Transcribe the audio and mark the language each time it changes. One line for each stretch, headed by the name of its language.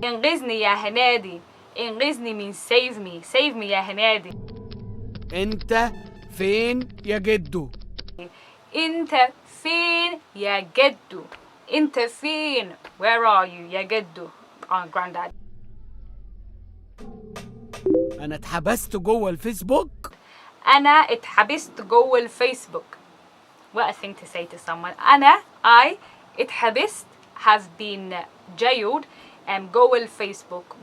Arabic: انقذني يا هنادي.
English: انقذني means save me. Save me
Arabic: يا هنادي. انت فين يا جدو؟ انت فين يا جدو. انت فين.
English: Where are you
Arabic: يا جدو.
English: Granddad.
Arabic: انا اتحبست جوه الفيسبوك. أنا اتحبست جوه الفيسبوك.
English: What a thing to say to someone. I اتحبست, have been jailed,
Arabic: جوه الفيسبوك.